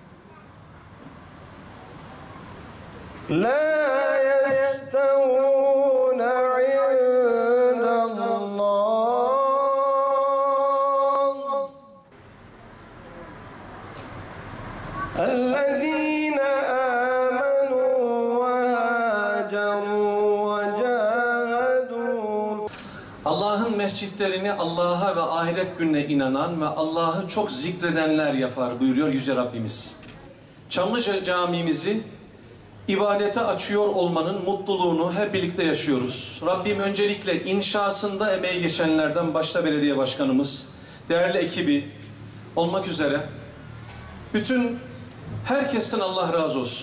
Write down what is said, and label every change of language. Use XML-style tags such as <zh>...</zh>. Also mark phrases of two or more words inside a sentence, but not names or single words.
<ar>لا يستوون عند الله الذين آمنوا وهاجروا وجاهدوا.</ar> <tr>Allah'ın mescitlerini Allah'a ve ahiret gününe inanan ve Allah'ı çok zikredenler yapar buyuruyor Yüce Rabbimiz. Çamlıca Camimizi ibadete açıyor olmanın mutluluğunu hep birlikte yaşıyoruz. Rabbim öncelikle inşasında emeği geçenlerden başta belediye başkanımız, değerli ekibi olmak üzere bütün herkesten Allah razı olsun.</tr>